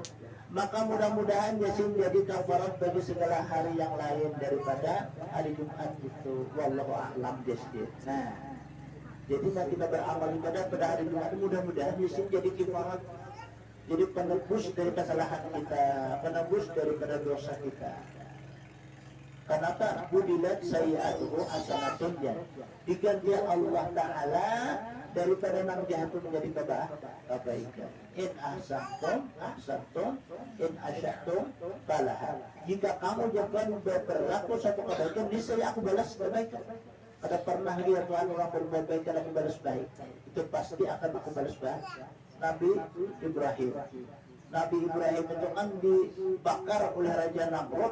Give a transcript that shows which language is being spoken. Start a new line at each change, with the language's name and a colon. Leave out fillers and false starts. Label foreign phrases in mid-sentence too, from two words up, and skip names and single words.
Indonesian: Maka mudah-mudahan Yasin jadi kafarat bagi segala hari yang lain daripada hari Jumat itu.
Arabic: Wallahu a'lam bishawab.
Indonesian: Nah, jadi kita beramal ibadah pada hari Jumat, mudah-mudahan Yasin jadi kafarat, jadi penebus dari kesalahan kita, penebus daripada dosa kita. Kenapa?
Arabic: Budilat sayyi'atuhu hasanatun ya.
Indonesian: Diganti Allah Ta'ala daripada nang jahat itu menjadi kebaikan.
Arabic: In ahsantum, in asya'tum falaha.
Indonesian: Jika kamu jangan berlaku satu kebaikan, niscaya aku balas kebaikan. Ada pernah lihat Tuhan orang berbuat baik dan aku balas baik, itu pasti akan aku balas baik. Nabi Ibrahim itu kan dibakar oleh Raja Namrud.